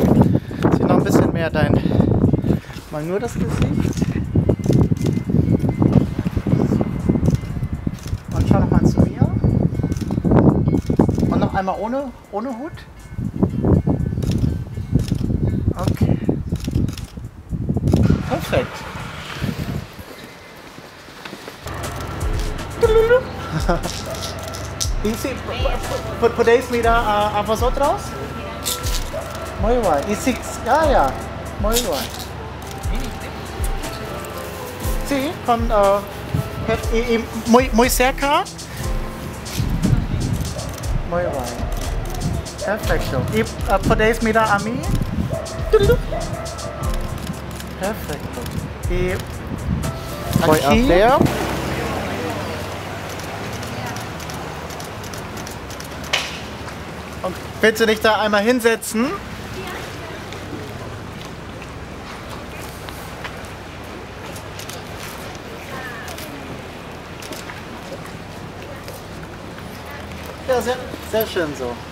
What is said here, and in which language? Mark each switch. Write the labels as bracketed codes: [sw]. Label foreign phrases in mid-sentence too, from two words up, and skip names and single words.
[de] Sieh noch ein bisschen mehr mal nur das Gesicht. Und schau noch mal zu mir. Und noch einmal ohne Hut. Okay. Perfekt. [es] ¿Y podéis mirar a vosotros? Muy guay. ¿Y si, ya, muy guay. Sí, muy cerca. Muy guay. Perfecto. ¿Y podéis mirar a mí? Perfecto. Y aquí. [de] Und willst du dich da einmal hinsetzen? Ja, sehr schön so.